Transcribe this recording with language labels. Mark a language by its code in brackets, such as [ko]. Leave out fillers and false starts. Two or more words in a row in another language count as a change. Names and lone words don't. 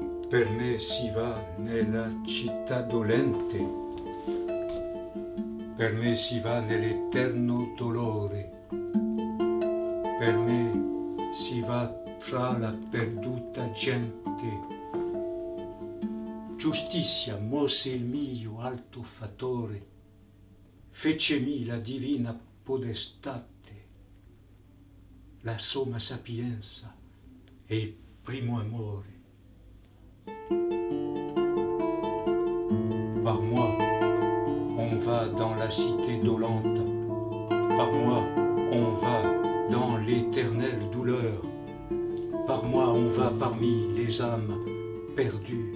[it] Per me si va nella città dolente, per me si va nell'eterno dolore, per me si va tra la perduta gente. Giustizia mosse il mio alto fattore, fecemi la divina podestate, la somma sapienza e il primo amore. [fr] Par moi, on va dans la cité dolente, par moi, on va dans l'éternelle douleur, par moi, on va parmi les âmes perdues.